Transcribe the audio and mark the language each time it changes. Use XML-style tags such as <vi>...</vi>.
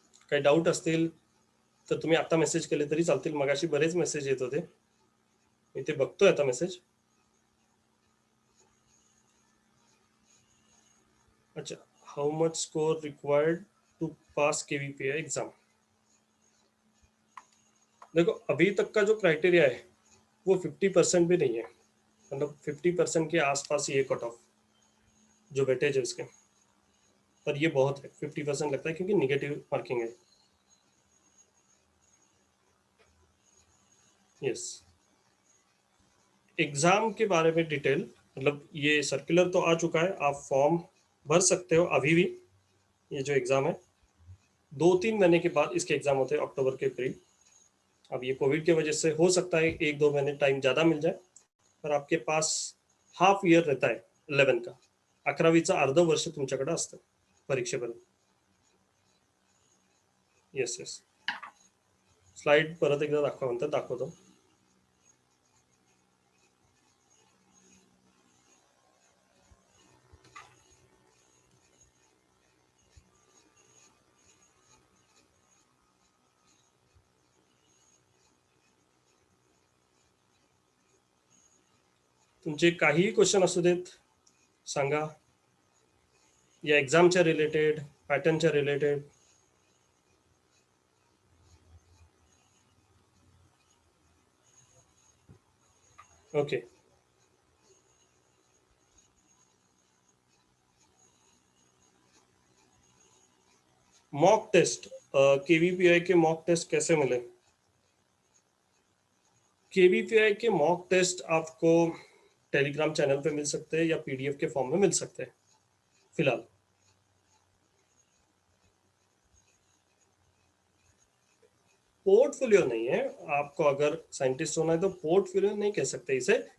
<mr>काही डाऊट असतील तर तुम्ही आता मेसेज केले तरी चालतील. मगाशी बरेच मेसेज येत होते, मी ते बघतोय आता मेसेज.</mr> <en>अच्छा, how much score required to pass KVPI exam.</en> <hi>देखो अभी तक का जो क्राइटेरिया है वो 50% भी नहीं है, मतलब 50% के आसपास ये कट ऑफ जो वेटेज है उसके, पर ये बहुत है. 50% लगता है क्योंकि निगेटिव मार्किंग है. यस. एग्जाम के बारे में डिटेल, मतलब ये सर्कुलर तो आ चुका है, आप फॉर्म भर सकते हो अभी भी. ये जो एग्जाम है 2-3 महीने के बाद इसके एग्जाम होते हैं अक्टूबर के करीब. अब ये कोविड की वजह से हो सकता है 1-2 महीने टाइम ज़्यादा मिल जाए, पर आपके पास हाफ इयर रहता है 11 का.</hi> <mr>11वीचं अर्ध वर्ष तुमच्याकडे असतं परीक्षेपर्यंत. Yes yes. स्लाइड परत एकदा दाखवा म्हणतात, दाखवतो. तुमचे काहीही क्वेश्चन असू देत सांगा, या एक्झामच्या रिलेटेड, पॅटर्नच्या related.</mr> <en>Okay.</en> <hi>Mock test, KVPI के मॉक टेस्ट कैसे मिले? KVPI के मॉक टेस्ट आपको टेलीग्राम चैनल पे मिल सकते हैं या PDF के फॉर्म में मिल सकते हैं फिलहाल. पोर्टफोलियो नहीं है. आपको अगर साइंटिस्ट होना है तो पोर्टफोलियो नहीं कह सकते इसे.</hi>